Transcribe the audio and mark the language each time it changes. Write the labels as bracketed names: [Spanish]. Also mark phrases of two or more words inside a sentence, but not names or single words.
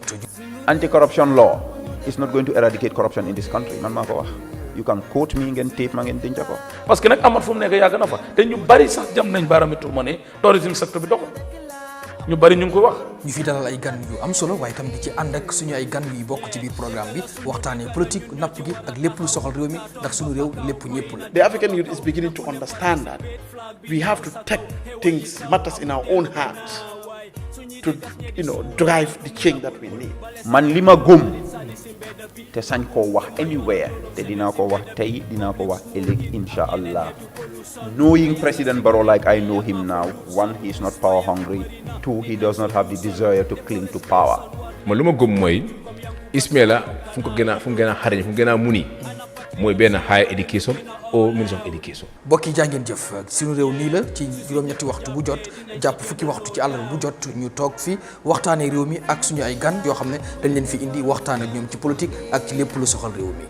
[English] Anti-corruption law is not going to eradicate corruption in this country [Wolof] man maa ko wax [English] you can quote me [Wolof] ngeen tape ma ngeen denc ko. parce que nag amat fu mu nekk yàgg na fa te ñu bari sax jam nañ baaraami tuuma ne tourisme secteur bi doxul ñu bari ñu ngi ko wax. ñu fi dalal ay gan yu am solo waaye tam di ci ànd ak suñu ay gan yu bokk ci biir programme bi waxtaanee politique napp gi ak lépp lu soxal réew mi ndax suñu réew lépp ñëpp la. [English] The African youth is beginning to understand that we have to take things matters in our own hands to drive the change that we need. [Wolof] man li ma gëm te sañ koo wax anywhere te dinaa ko wax tey dinaa ko wax ëllëg [Arabic] insha allah [English] knowing President Barrow like I know him now, one, he is not power hungry, two, he does not have the desire to cling to power. [Wolof] man lu ma gëm mooy Ismaila fu mu gën a xarañ fu mu gën a muni mooy benn [English] higher education [Wolof] au ministre [English] of education. [Wolof] bokki jàngeen jëf suñu réew nii la ci juróom-ñetti waxtu bu jot jàpp fukki waxtu ci àllarba bu jot ñu toog fi waxtaanee réew mi ak suñu ay gan yoo xam ne dañ leen fi indi waxtaan ak ñoom ci politique ak ci lépp lu soxal réew mi.